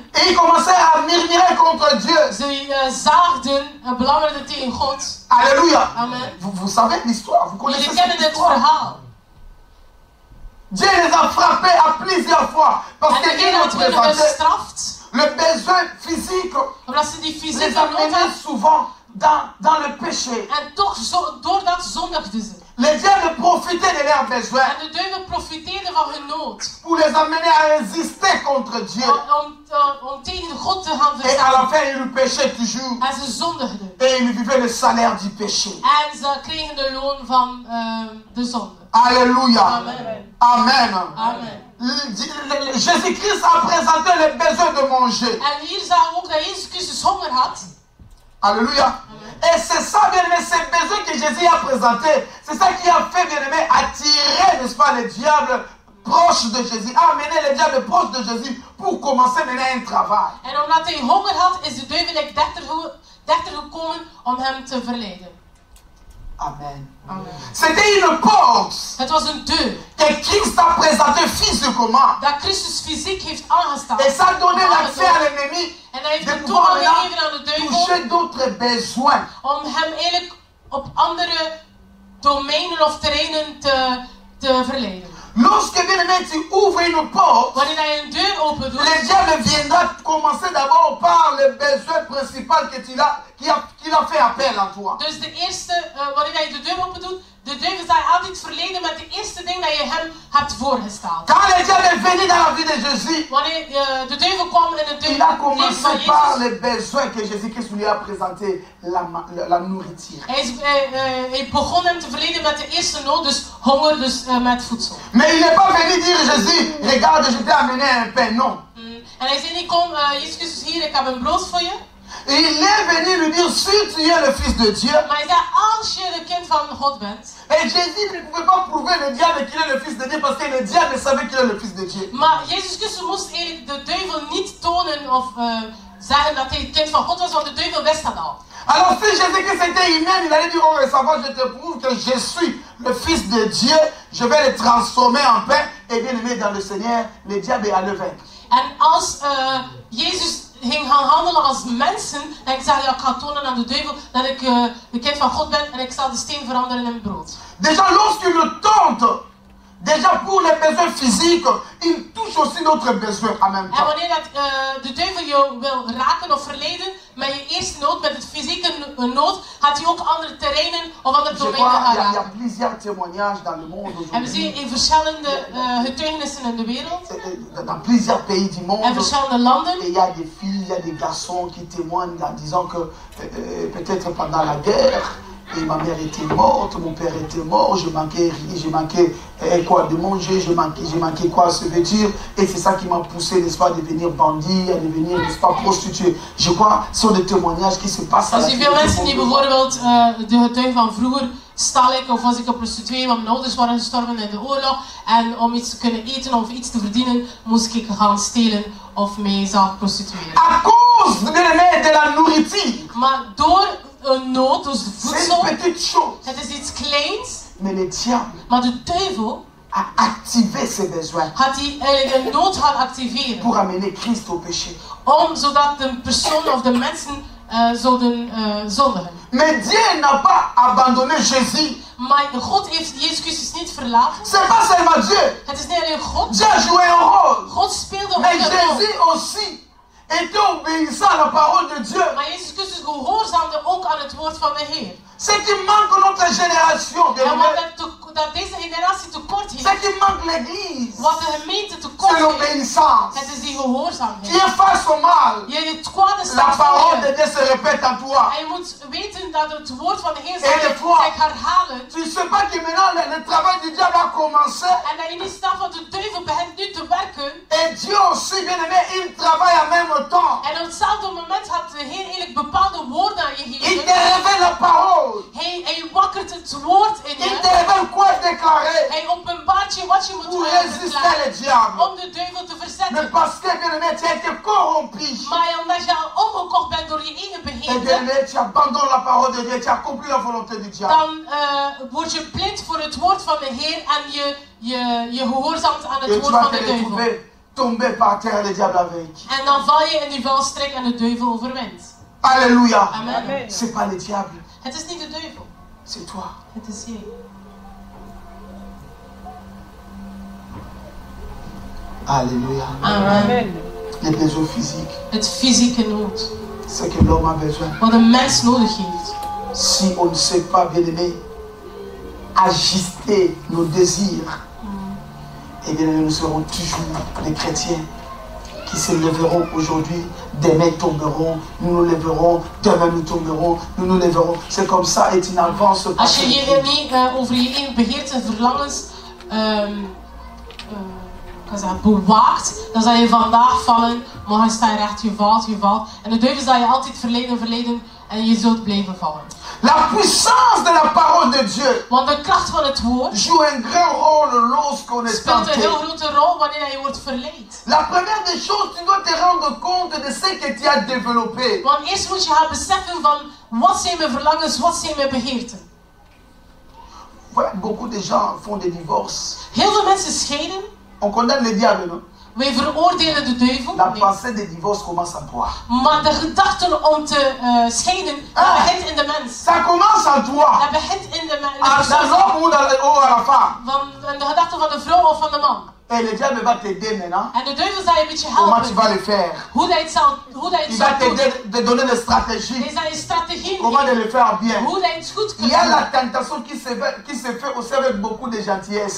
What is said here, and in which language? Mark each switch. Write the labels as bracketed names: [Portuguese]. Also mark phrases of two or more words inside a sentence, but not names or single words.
[French] Et ils commençaient à murmurer contre Dieu. [Dutch] Ze zaagden en belangerden tegen God. [French] Alléluia. Amen. Vous savez l'histoire, vous connaissez [Dutch] Jullie [French] cette [Dutch] kennen dit [French] histoire. [Dutch] verhaal. [French] Dieu les a frappés à plusieurs fois parce [Dutch] En de [French] qu'ils [Dutch] ene [French] ont [Dutch] werd werden [French] présenté [Dutch] gestraft. [French] le besoin physique. [Dutch] Omdat ze die [French] Les [Dutch] fysieke nood [French] amenait [Dutch] hadden. [French] souvent dans le péché. [Dutch] En toch, door dat zondigden ze. [French] Les diables profitaient de leurs besoins [Dutch] En de duivel profiteerde van hun nood. [French] pour les amener à résister contre Dieu. [Dutch] Om tegen God te gaan [French] Et à la [Dutch] verzetten. [French] fin, ils péchaient toujours. [Dutch] En ze zondigden. [French] Et ils vivaient le salaire du péché. [Dutch] En ze kregen de loon van de zonde. [French] Alléluia. Amen. Amen. Amen. Jésus-Christ a présenté les besoins de manger. [Dutch] En hier zagen we ook dat Jezus Christus honger had. [French] Alléluia. Et c'est ça, bien aimé, ces besoins que Jésus a présentés. C'est ça qui a fait, bien aimé, attirer, n'est-ce pas, le diable proche de Jésus. Amener le diable proche de Jésus pour commencer maintenant un travail. [Dutch] En omdat hij honger had, is de duivel dichter gekomen om hem te verleiden. [French] Amen. Amen. C'était une porte [Dutch] Het was een deur [French] que Christ a présentée physiquement. [Dutch] dat Christus fysiek heeft aangestaan. [French] Et ça donnait l'accès à l'ennemi [Dutch] En hij heeft de de [French] pouvoir [Dutch] toegang [French] maintenant [Dutch] gegeven aan de duivel [French] toucher d'autres besoins. [Dutch] om hem eigenlijk op andere domeinen of terreinen te verleiden. [French] Lorsque bien aimé, tu ouvres une porte, [Dutch] Wanneer je een deur open doet, [French] le diable viendra commencer d'abord par le besoin principal que qu'il a fait appel en toi. [Dutch] dus de eerste, wanneer je de deur open doet, de duivel zal altijd verleden met de eerste ding dat je hem hebt voorgesteld. [French] Quand le diable est venu dans la vie de Jésus, [Dutch] Wanneer de duivel kwam in het [French] il a [Dutch] leven van [French] commencé par [Dutch] Jezus, [French] les besoins que Jésus-Christ lui a présenté, la nourriture. [Dutch] hij begon hem te verleden met de eerste nood, dus honger, dus met voedsel. [French] Mais il n'est pas venu dire Jésus, regarde, je t'ai amené un pain. Non. [Dutch] En hij zei niet, kom, Jezus Christus, hier, ik heb een brood voor je. [French] Il est venu lui dire, si tu es le Fils de Dieu. [Dutch] Maar hij zei, als je de kind van God bent. [French] Et Jésus ne pouvait pas prouver le diable qu'il est le Fils de Dieu parce que le diable savait qu'il est le Fils de Dieu. [Dutch] Maar Jezus Christus moest eigenlijk de duivel niet tonen of zeggen dat hij het kind van God was, want de duivel wist dat al. [French] Alors si Jésus-Christ était humain, il allait dire, oh ça va, je te prouve que je suis le Fils de Dieu, je vais le transformer en pain. Et bien aimé dans le Seigneur, le diable allait vaincre. [Dutch] En als Jezus ging gaan handelen als mensen, en ik zei, ja, ik ga tonen aan de duivel dat ik de kind van God ben en ik zal de steen veranderen in brood. [French] Déjà lorsqu'il le tente, déjà pour les besoins physiques, il touche aussi notre besoin en même [Dutch] En [French] temps. [Dutch] wanneer dat, de duivel jou wil raken of verleiden met je eerste nood, met het fysieke nood, gaat hij ook andere terreinen of andere [French] Je [Dutch] domeinen [French] crois [Dutch] gaan [French] qu'il y a [Dutch] raken. [French] plusieurs témoignages dans le monde [Dutch] En we zien [French] aujourd'hui, [Dutch] in verschillende getuigenissen in de wereld, [French] dans plusieurs pays du [Dutch] en [French] monde. [Dutch] verschillende landen. [French] Et il y a des filles, il y a des garçons qui témoignent en disant que peut-être pendant la guerre, et ma mère était morte, mon père était mort, je manquais quoi de manger, je manquais quoi à se vêtir, et c'est ça qui m'a poussé, n'est-ce pas, à devenir bandit, à devenir, n'est-ce pas, prostituée. Je crois que ce sont des témoignages qui se passent à [Dutch] Er [French] la [Dutch] zijn veel mensen die bijvoorbeeld de getuigen van vroeger, stal ik of was ik een prostituee, want mijn ouders waren gestorven in de oorlog en om iets te kunnen eten of iets te verdienen moest ik gaan stelen of mijzelf prostitueren. [French] À cause de la nourriture, [Dutch] Maar door een nood, dus [French] c'est [Dutch] voedsel, [French] une petite chose, [Dutch] het is iets kleins, [French] mais le diable [Dutch] maar de duivel [French] a activé ses besoins [Dutch] had hij eigenlijk een nood gaan activeren [French] pour amener Christ au péché. [Dutch] zodat de persoon of de mensen zouden zondigen. [French] Mais Dieu n'a pas abandonné Jésus. [Dutch] Maar God heeft Jezus Christus niet verlaten. [French] C'est pas seulement Dieu. [Dutch] Het is niet alleen God. [French] Dieu a joué un rôle. [Dutch] God speelde ook [French] Mais [Dutch] een rol. [French] Jésus aussi était obéissant à la parole de Dieu. [Dutch] Maar Jezus Christus gehoorzaamde ook aan het woord van de Heer. [French] Ce qui manque notre génération, [Dutch] En wat deze generatie tekort [French] ce [Dutch] heeft, [French] qui manque l'église, [Dutch] wat de gemeente tekort [French] c'est [Dutch] heeft, [French] l'obéissance. [Dutch] het is die [French] Tu [Dutch] gehoorzaamheid. [French] es face au mal. [Dutch] Je het kwade [French] La [Dutch] staat voor [French] parole [Dutch] je. [French] de Dieu se répète en toi. [Dutch] En je moet weten dat het woord van de Heer [French] Et des fois, [Dutch] zich herhalen. [French] tu ne sais pas que maintenant le travail du diable a commencé. [Dutch] En dat je niet snapt wat de duivel begint nu te werken. [French] Et Dieu aussi, bien aimé, il travaille en même temps. [Dutch] En op hetzelfde moment had de Heer eigenlijk bepaalde woorden aan je [French] Il [Dutch] gegeven. [French] te révèle la parole. [Dutch] Hij wakkert het woord in [French] Il [Dutch] je. [French] te révèle quoi déclarer [Dutch] Hij openbaart je wat je moet [French] pour résister [Dutch] verklaren [French] le diable. [Dutch] om de duivel te [French] Mais [Dutch] verzetten. [French] parce que, bien aimé, tu as été corrompu. [Dutch] Maar omdat je al omgekocht bent door je eigen [French] Et bien [Dutch] begeerte, [French] aimé, tu abandonnes la parole de Dieu, tu accomplis la volonté du diable. [Dutch] dan word je blind voor het woord van de Heer en je gehoorzaamt aan [French] Et [Dutch] het [French] tu [Dutch] woord [French] vas [Dutch] van [French] te [Dutch] de duivel. [French] retrouver tombé par terre, le diable avec. [Dutch] En dan val je in die vuilstrik en de duivel overwint. [French] Alléluia. Amen. C'est pas le diable, [Dutch] Het is niet de duivel, [French] c'est toi. [Dutch] het is jij. [French] Alléluia. Amen. Les besoins physiques, [Dutch] Het fysieke nood, [French] c'est que l'homme a besoin. [Dutch] wat een mens nodig heeft. [French] Si on ne sait pas, bien aimé, ajuster nos désirs, eh bien nous serons toujours des chrétiens qui se lèveront aujourd'hui, demain tomberont, nous nous lèverons, demain nous tomberons, nous nous lèverons. C'est comme ça et tu n'avances pas. [Dutch] Als je je niet over je eigen begeerte en verlangens bewaakt, dan zal je vandaag vallen, morgen sta je recht, je valt. En de duivel zal je altijd verleiden en je zult blijven vallen. [French] La puissance de la parole de Dieu [Dutch] Want de kracht van het woord [French] joue un grand rôle lorsqu'on est [Dutch] speelt een [French] tenté. [Dutch] heel grote rol wanneer je wordt verleid. [French] La première des choses, tu dois te rendre compte de ce que tu as développé. [Dutch] Want eerst moet je gaan beseffen van wat zijn mijn verlangens, wat zijn mijn begeerten. [French] Voilà, beaucoup de gens font des divorces. [Dutch] Heel veel mensen scheiden. [French] On condamne le diable, non? [Dutch] Wij veroordelen de duivel. [French] La [Dutch] Nee. [French] pensée de divorce commence à toi. [Dutch] Maar de gedachten om te scheiden, dat begint in de mens. [French] Ça commence en toi. [Dutch] Dat begint in de [French] Dans [Dutch] persoon. [French] l'homme ou à la femme. [Dutch] Van de gedachten van de vrouw of van de man. [French] Et le diable va t'aider maintenant. [Dutch] En de duivel zal je een beetje [French] Comment tu vas [Dutch] helpen. [French] le faire? [Dutch] Hoe dat je het zal [French] Il va [Dutch] doen. [French] t'aider de donner des [Dutch] Hij [French] stratégies. [Dutch] zal je strategieën [French] Comment de [Dutch] geven. [French] le faire bien. [Dutch] Hoe dat je het goed [French] Il [Dutch] kunt [French] y a la [Dutch] doen. [French] tentation qui se fait aussi avec beaucoup de gentillesse.